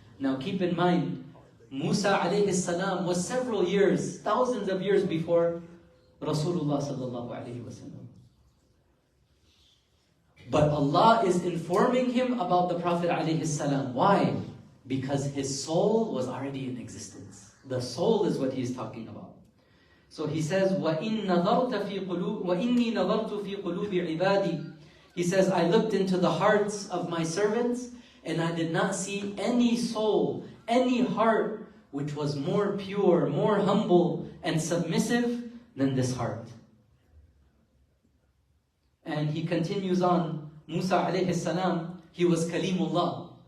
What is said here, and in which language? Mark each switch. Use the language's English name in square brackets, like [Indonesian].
[English] Now keep in mind, Musa alayhi salam was several years, thousands of years before Rasulullah sallallahu alayhi wasallam. But Allah is informing him about the Prophet alayhi salam. Why? Because his soul was already in existence. The soul is what he is talking about. So he says, [Arabic] وَإِنِّي نَظَرْتُ فِي قُلُوبِ عِبَادِي. [English] He says, I looked into the hearts of my servants, and I did not see any soul, any heart, which was more pure, more humble, and submissive than this heart. And he continues on, Musa alayhi salam, he was Kalimullah.